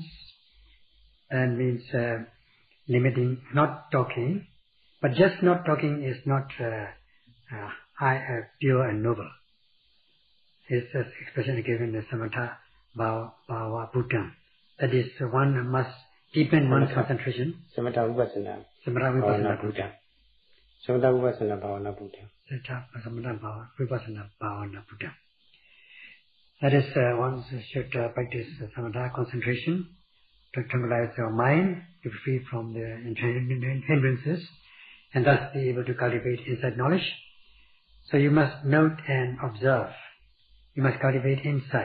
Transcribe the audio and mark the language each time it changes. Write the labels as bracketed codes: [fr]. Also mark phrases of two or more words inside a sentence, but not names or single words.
[en] That means limiting, not talking, but just not talking is not pure and noble. It's an expression given in the [pi] Samatha Bhava Bhutam. [en] That is, one must deepen one's concentration. [pi] Samatha Vipassana. Samatha Vipassana Bhutam. Samatha Vipassana Bhavana Bhutam. Samatha Vipassana Bhavana Bhutam. [en] That is, one should practice samatha concentration to tranquilize your mind, to be free from the hindrances, and thus be able to cultivate insight knowledge. So you must note and observe. You must cultivate insight.